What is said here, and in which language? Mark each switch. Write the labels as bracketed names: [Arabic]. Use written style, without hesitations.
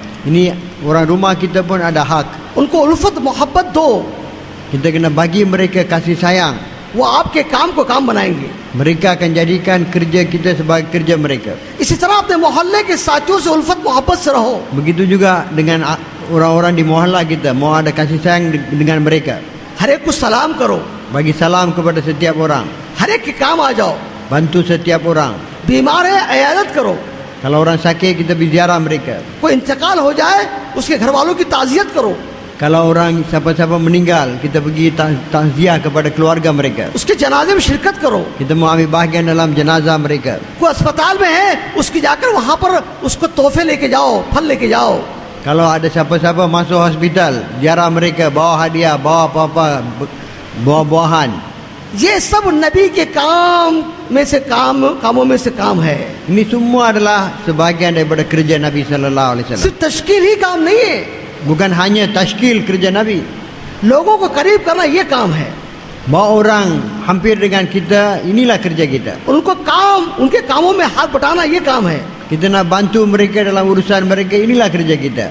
[Malay] Ini orang rumah kita pun ada hak. [Hindi] उनको उल्फत मोहब्बत दो. [Malay] Kita kena bagi mereka kasih sayang. [Hindi] वो आपके काम को काम बनाएंगे. [Malay] Mereka akan jadikan kerja kita sebagai kerja mereka. [Hindi] इसी तरह अपने मोहल्ले के साथियों से उल्फत मोहब्बत से रहो. [Malay] Begitu juga dengan orang-orang di mohalla kita, mau ada kasih sayang dengan mereka. [Hindi] हर एक को सलाम करो, [Malay] bagi salam kepada setiap orang, [Hindi] हर एक के काम आ जाओ, [Malay] bantu setiap orang. [Hindi] बीमार है इयादत करो, [Malay] Kalau orang sakit kita pergi ziarah mereka. [Hindi] कोई इंतकाल हो जाए उसके घर वालों की ताजियत करो, [Malay] Kalau orang siapa-siapa meninggal, kita pergi takziah kepada keluarga mereka. [Hindi] उसके जनाजे में शिरकत करो, [Malay] Kita mau ambil bahagian dalam jenazah mereka. [Hindi] कोई अस्पताल में है उसकी जाकर वहां पर उसको तोहफे लेके जाओ, फल लेके जाओ, [Malay] Kalau ada siapa-siapa masuk hospital, ziarah mereka, bawa hadiah, bawa apa-apa, buah-buahan. [Hindi] ये सब नबी के कामों में से काम है, [Malay] Ini semua adalah sebahagian daripada kerja Nabi sallallahu alaihi wasallam. [Hindi] सिर्फ तश्कील ही काम नहीं है, [Malay] Bukan hanya tashkil kerja Nabi. [Hindi] लोगों को करीब करना ये काम है, [Malay] Bawa orang hampir dengan kita, inilah kerja kita. [Hindi] उनके कामों में हाथ बटाना ये काम है। [Malay] Kita nak bantu mereka dalam urusan mereka, inilah kerja kita.